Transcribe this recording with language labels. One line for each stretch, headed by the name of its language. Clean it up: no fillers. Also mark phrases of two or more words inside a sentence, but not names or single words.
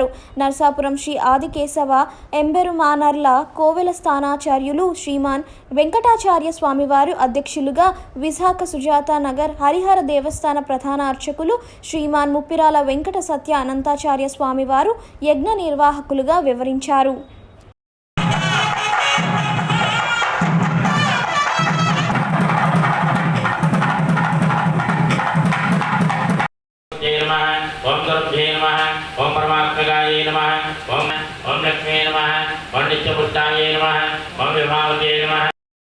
Telugu: నర్సాపురం శ్రీ ఆదికేశవ ఎంబెరుమానర్ల కోవెల స్థానాచార్యులు శ్రీమాన్ వెంకటాచార్య స్వామివారు అధ్యక్షులుగా, విశాఖ సుజాత నగర్ హరిహర దేవస్థాన ప్రధాన అర్చకులు శ్రీమాన్ ముప్పిరాల వెంకట సత్య అనంతాచార్య స్వామివారు యజ్ఞ నిర్వాహకులుగా వివరించారు.
Sanskrit: ओम गुरुभ्ये नमः, ओम परमात्मकाय नमः, ओम लक्ष्मी नमः, ओम नित्यपुष्टाय नमः, ओम विभावते नमः।